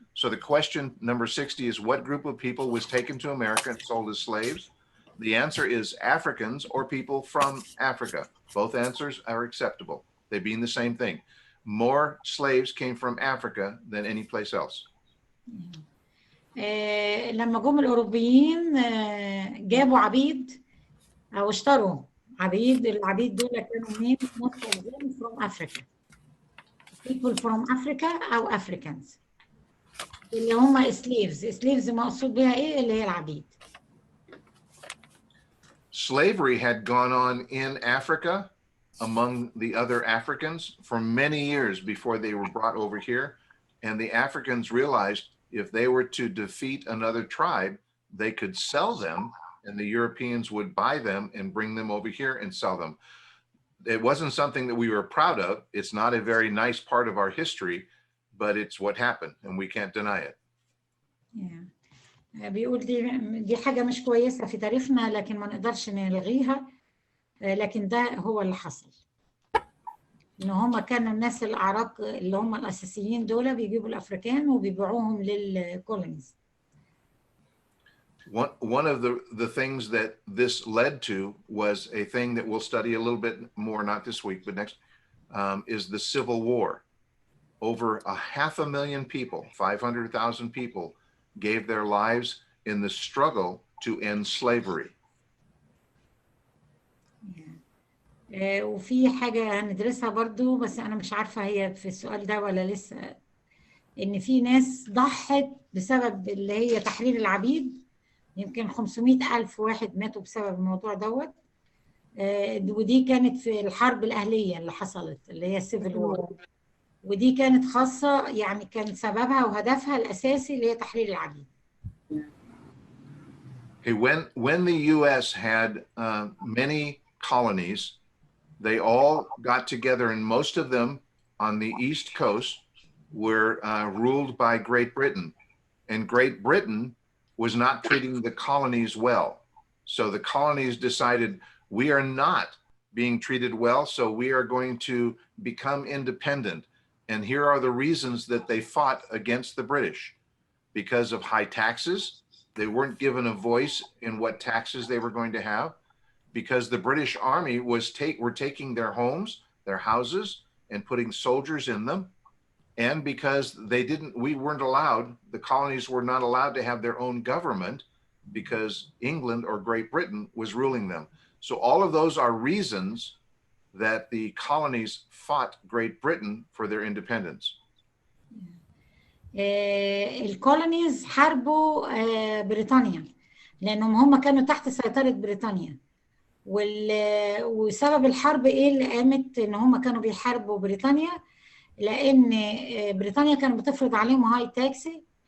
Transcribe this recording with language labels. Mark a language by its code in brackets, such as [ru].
[en] So the question number 60 is, what group of people was taken to America and sold as slaves? The answer is Africans or people from Africa. Both answers are acceptable. They mean the same thing. More slaves came from Africa than any place else. [ar] لما جم الأوروبيين جابوا عبيد أو اشتروا عبيد. العبيد دول كانوا منين؟ [en] from Africa. People from Africa [ar] أو Africans اللي هم slaves مقصود بها إيه؟ اللي هي العبيد. [en] Slavery had gone on in Africa among the other Africans for many years before they were brought over here. And the Africans realized if they were to defeat another tribe, they could sell them and the Europeans would buy them and bring them over here and sell them. It wasn't something that we were proud of. It's not a very nice part of our history, but it's what happened and we can't deny it. [ar] بيقول دي حاجة مش كويسة في تاريخنا لكن ما نقدرش نلغيها، لكن ده هو اللي حصل. إن هم كانوا الناس الأعراق اللي هم الأساسيين دول بيجيبوا الأفريكان وبيبيعوهم للكولونيز. [en] One of the things that this led to was a thing that we'll study a little bit more, not this week, but next, is the Civil War. Over 500,000 people, 500,000 people gave their lives in the struggle to end slavery. [ar] وفي حاجة هندرسها برضو بس أنا مش عارفة هي في السؤال ده ولا لسه، إن في ناس ضحت بسبب اللي هي تحرير العبيد. يمكن 500,000 واحد ماتوا بسبب الموضوع دوت. ودي كانت في الحرب الأهلية اللي حصلت اللي هي السيفل وور، ودي كانت خاصة يعني كان سببها وهدفها الأساسي اللي هي تحرير العبيد. [en] Okay, when the U.S. had many colonies, they all got together, and most of them on the East Coast were ruled by Great Britain. And Great Britain was not treating the colonies well. So the colonies decided, we are not being treated well, so we are going to become independent. And here are the reasons that they fought against the British. Because of high taxes, they weren't given a voice in what taxes they were going to have. Because the British Army were taking their homes, their houses, and putting soldiers in them. And because we weren't allowed, the colonies were not allowed to have their own government because England or Great Britain was ruling them. So all of those are reasons that the colonies fought Great Britain for their independence. [ar] الكولونيز حاربوا بريطانيا لأنهم هم كانوا تحت سيطرة بريطانيا. وسبب الحرب ايه اللي قامت ان هم كانوا بيحاربوا بريطانيا؟ لان بريطانيا كانت بتفرض عليهم هاي تاكسي.